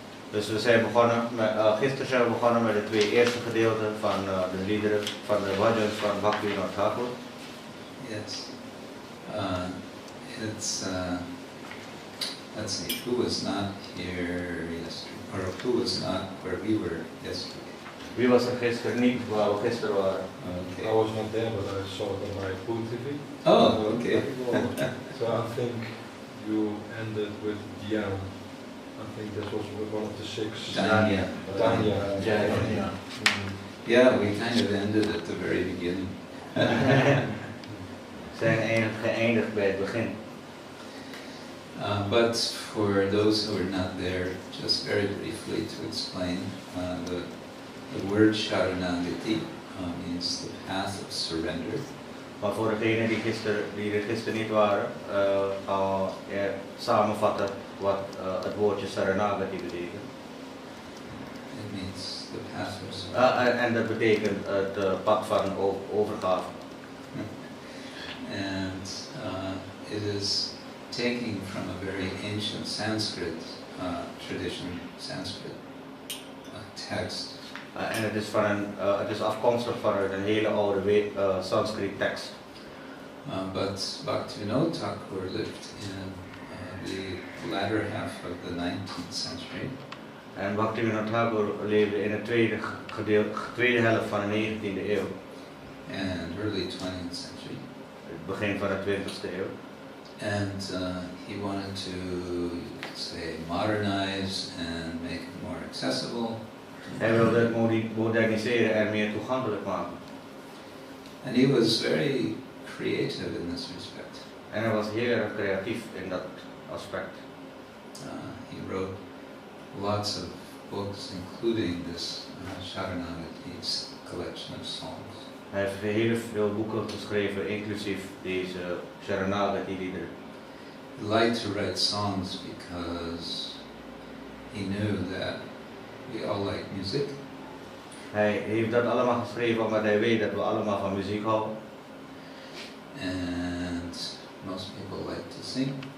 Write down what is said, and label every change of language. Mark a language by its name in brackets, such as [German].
[Dutch] Dus we zijn begonnen met, gisteren zijn we begonnen met de 2 eerste gedeelten van de liederen van de bhajans van Bhaktivinoda Thakur. [English] Yes. Let's see, who was not here yesterday, or who was not where we were yesterday? [Dutch] Wie was er gisteren niet waar we gisteren waren? [English] Okay. I was not there, but I saw it on my pool TV. Oh, okay. So I think you ended with Diana. I think that was one of the 6. Danya. Danya. Yeah. Yeah, we kind of ended at the very beginning. [Dutch] Zijn geëindigd bij het begin. [English] But for those who are not there, just very briefly to explain, the word Saranagati means the path of surrender. [Dutch] Maar voor degenen die er gisteren niet waren, gaan we samenvatten wat het woordje Saranagati betekent. [English] It means the path of surrender. [Dutch] En dat betekent het pad van overgave. [English] And it is taking from a very ancient Sanskrit tradition, Sanskrit text. [Dutch] En het is afkomstig vanuit een hele oude Sanskrit tekst. [English] But Bhaktivinoda Thakur lived in the latter half of the 19th century. [Dutch] En Bhaktivinoda Thakur leefde in de tweede helft van de 19e eeuw. [English] And early 20th century. [Dutch] Het begin van de 20e eeuw. [English] And he wanted to, you could say, modernize and make it more accessible. [Dutch] Hij wilde het moderniseren en meer toegankelijk maken. [English] And he was very creative in this respect. [Dutch] En hij was heel erg creatief in dat aspect. [English] He wrote lots of books, including this Saranagati's collection of songs. [Dutch] Hij heeft heel veel boeken geschreven, inclusief deze Saranagati liederen. [English] He liked to write songs because he knew that we all like music. [Dutch] Hij heeft dat allemaal geschreven omdat hij weet dat we allemaal van muziek houden. [English] And most people like to sing.